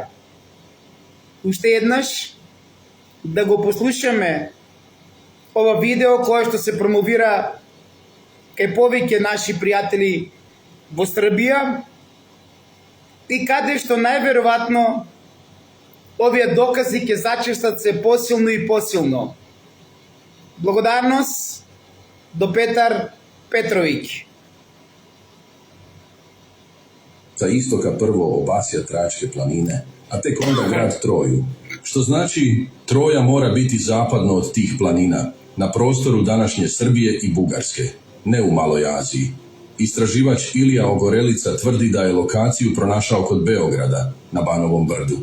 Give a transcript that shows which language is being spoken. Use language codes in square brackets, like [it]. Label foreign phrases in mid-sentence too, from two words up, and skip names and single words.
[mk] Уште еднаш да го послушаме ова видео кое што се промовира кај повеќе наши пријатели во Србија и каде што најверојатно овие докази ќе зачестат се посилно и посилно. Благодарност до Петар Петровиќ. [sr] Sa istoka prvo obasja Tračke planine, a tek onda grad Troju, što znači Troja mora biti zapadno od tih planina, na prostoru današnje Srbije i Bugarske, ne u Maloj Aziji. Istraživač Ilija Ogorelica tvrdi da je lokaciju pronašao kod Beograda, na Banovom brdu.